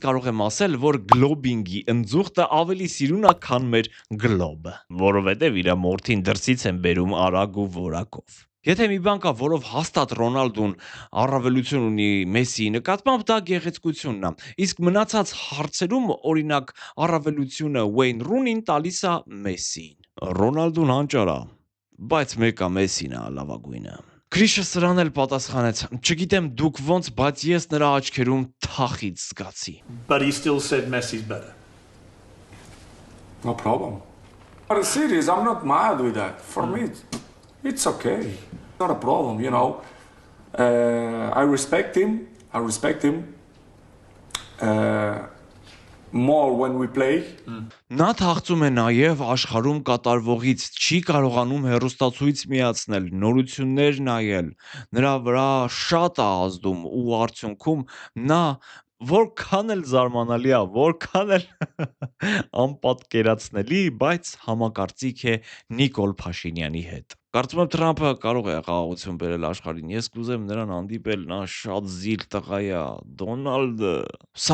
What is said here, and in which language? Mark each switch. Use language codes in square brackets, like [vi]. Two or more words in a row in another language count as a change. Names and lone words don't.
[hy] կարող եմ ասել, որ գլոբինգի ընձուղտը ավելի սիրուն է, քան մեր գլոբը, որովհետև իր մորթին դրսից են բերում արագ ու որակով։ Եթե մի բան կա, որով հաստատ Ռոնալդուն առավելություն ունի Մեսսիի նկատմամբ, դա գեղեցկությունն է։ Իսկ մնացած հարցերում, օրինակ, առավելությունը Wayne Rooney-ին տալիս է Մեսսիին։ Ռոնալդուն հանճար է, բայց մեկը Մեսսին է լավագույնը։ Քրիշը սրան էլ պատասխանեց. Չգիտեմ դուք ոնց, բայց ես նրա աչքերում թախից զգացի։ [en] But he still said Messi's better. No problem. But it's serious, I'm not mad with that. For me, it's okay. Not a problem, you know. I respect him. More when we play. [hy] Նա թախծում է նաև աշխարհում կատարվողից, չի կարողանում հեռուստացույց միացնել, նորություններ նայել, նրա վրա շատ է ազդում ու արդյունքում նա որքան էլ զարմանալի է, որքան էլ անպատկերացնելի, բայց համակարծիք է Նիկոլ Փաշինյանի հետ։ Կարծում եմ Թրամփը կարող է խաղաղություն բերել աշխարհին։ Ես կուզեմ նրան հանդիպել, նա շատ զիլ տղա է, Դոնալդը։ Սա